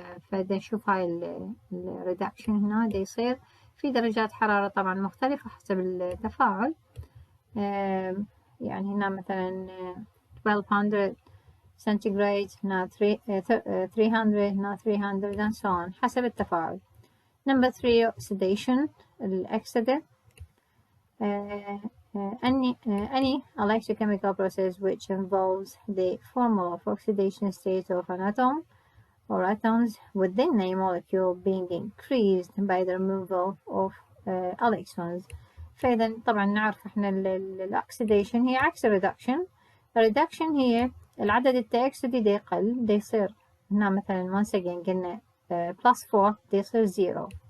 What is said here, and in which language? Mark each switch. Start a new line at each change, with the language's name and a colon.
Arabic: فدا نشوف هاي الريدكشن هنا دا يصير في درجات حرارة طبعا مختلفة حسب التفاعل. يعني هنا مثلا 1200 centigrade، هنا 300، هنا 300
English: and so on
Arabic: حسب التفاعل.
English: Number 3 oxidation
Arabic: الأكسدة.
English: any electrochemical process which involves the formal of oxidation state of an atom or atoms within a molecule being increased by the removal of electrons.
Arabic: فإذا طبعا نعرف احنا الأكسيديشن هي عكس الريدكشن. الريدكشن هي العدد التأكسدي دا يقل، دا يصير هنا مثلا
English: once again
Arabic: قلنا +4 دا يصير 0.